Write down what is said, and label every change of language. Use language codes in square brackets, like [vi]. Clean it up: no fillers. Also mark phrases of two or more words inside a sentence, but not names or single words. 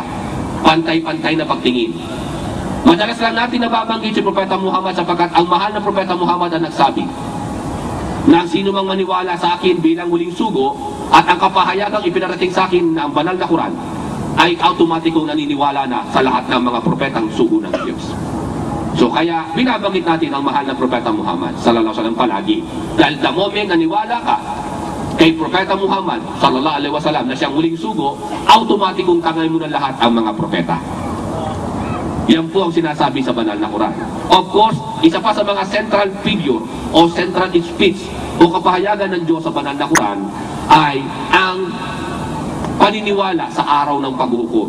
[tl] Pantay-pantay na pagtingin. Madalas lang natin nababanggit si Propeta Muhammad sapagkat ang mahal na Propeta Muhammad ang nagsabi na ang sino mang maniwala sa akin bilang huling sugo at ang kapahayagang ipinarating sa akin na ang banal na Quran ay automatikong naniniwala na sa lahat ng mga propetang sugo ng Diyos. So kaya binabanggit natin ang mahal na Propeta Muhammad [ar] sallallahu alaihi wasallam [tl] palagi. Dahil [en] the moment [tl] naniwala ka kay Propeta Muhammad [ar] sallallahu alaihi wasallam [tl] na siyang huling sugo, automatikong tangay mo na lahat ang mga propeta. Yan po ang sinasabi sa banal na Quran. [en] Of course, [tl] isa pa sa mga [en] central figure [tl] o [en] central speech [tl] o kapahayagan ng Diyos sa banal na Quran ay ang paniniwala sa araw ng paghukom.